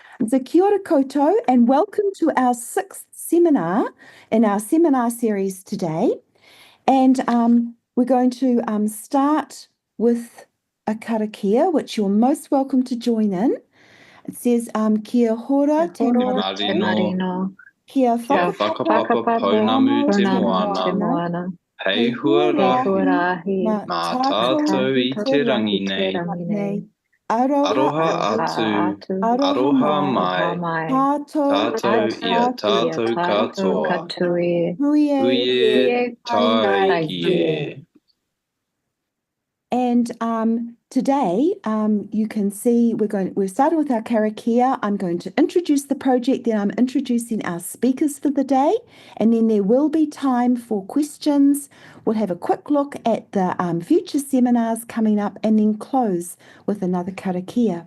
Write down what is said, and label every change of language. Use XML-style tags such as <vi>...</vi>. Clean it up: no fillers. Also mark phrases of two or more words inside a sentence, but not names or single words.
<mi>So kia ora koutou,</mi> <en>and welcome to our sixth seminar in our seminar series today. And we're going to start with a karakia, which you're most welcome to join in. It says</en> <mi>kia hora te marino, kia whakapapa pounamu te moana, hei huarahi, mā tātou I te rangi nei. Aroha atu, aroha mai, tātou ia tātou katoa, huie tai kie.</mi> <en>And today, you can see we're starting with our karakia. I'm going to introduce the project, then I'm introducing our speakers for the day, and then there will be time for questions. We'll have a quick look at the future seminars coming up and then close with another karakia.</en>